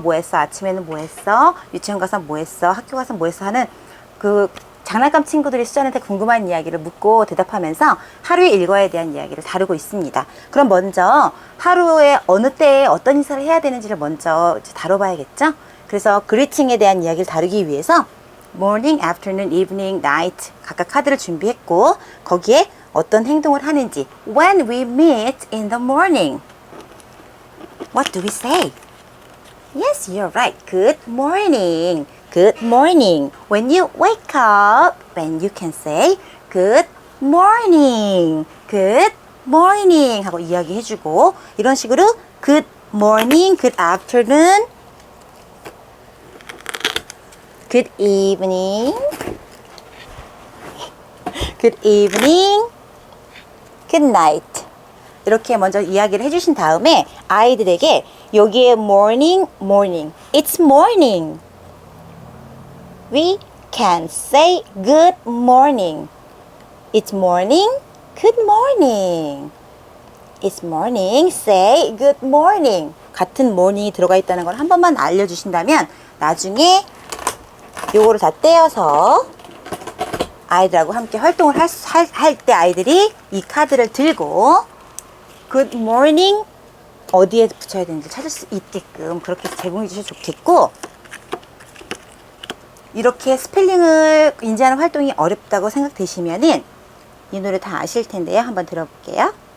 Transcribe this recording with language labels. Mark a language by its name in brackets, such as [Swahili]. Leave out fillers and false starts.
[Korean] 뭐 했어? 아침에는 뭐 했어? 유치원 가서 뭐 했어? 학교 가서 뭐 했어? 하는 그 장난감 친구들이 수잔한테 궁금한 이야기를 묻고 대답하면서 하루의 일과에 대한 이야기를 다루고 있습니다. 그럼 먼저 하루에 어느 때에 어떤 인사를 해야 되는지를 먼저 다뤄봐야겠죠? 그래서 그리팅에 대한 이야기를 다루기 위해서 morning, afternoon, evening, night 각각 카드를 준비했고 거기에 어떤 행동을 하는지 [English] When we meet in the morning What do we say? Yes, you're right. Good morning. Good morning. When you wake up, then you can say Good morning. [Korean] Good morning 하고 이야기해주고 이런 식으로 [English] Good morning, Good afternoon, Good evening, Good evening, Good night [Korean] 이렇게 먼저 이야기를 해주신 다음에 아이들에게 여기에 [English] morning, morning, it's morning. We can say good morning. It's morning, good morning. It's morning, say good morning. [Korean] 같은 morning이 들어가 있다는 걸 한 번만 알려주신다면 나중에 요거를 다 떼어서 아이들하고 함께 활동을 할 때 아이들이 이 카드를 들고 good morning 어디에 붙여야 되는지 찾을 수 있게끔 그렇게 제공해 주셔도 좋겠고 이렇게 스펠링을 인지하는 활동이 어렵다고 생각되시면은 이 노래 다 아실 텐데요. 한번 들어볼게요.